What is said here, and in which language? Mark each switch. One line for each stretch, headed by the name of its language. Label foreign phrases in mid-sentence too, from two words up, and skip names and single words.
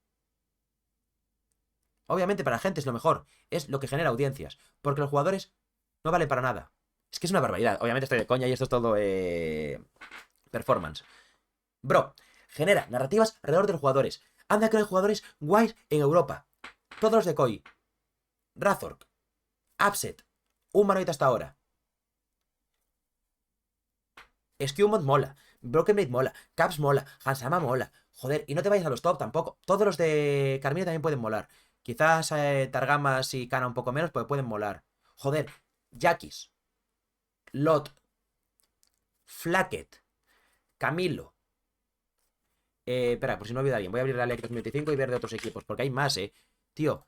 Spanish: Obviamente para la gente es lo mejor. Es lo que genera audiencias. Porque los jugadores no valen para nada. Es que es una barbaridad. Obviamente estoy de coña y esto es todo performance. Bro, genera narrativas alrededor de los jugadores. Anda que hay jugadores guays en Europa. Todos los de Koi. Razork. Upset. Humanoid hasta ahora. Skewmont mola. Broken Blade mola. Caps mola. Hansama mola. Joder, y no te vayas a los top tampoco. Todos los de Carmine también pueden molar. Quizás Targamas y Kana un poco menos, pues pueden molar. Joder, Jackis. Lot. Flacket. Camilo. Espera, por si no olvido a alguien. Voy a abrir la LEC 2025 y ver de otros equipos, porque hay más, Tío.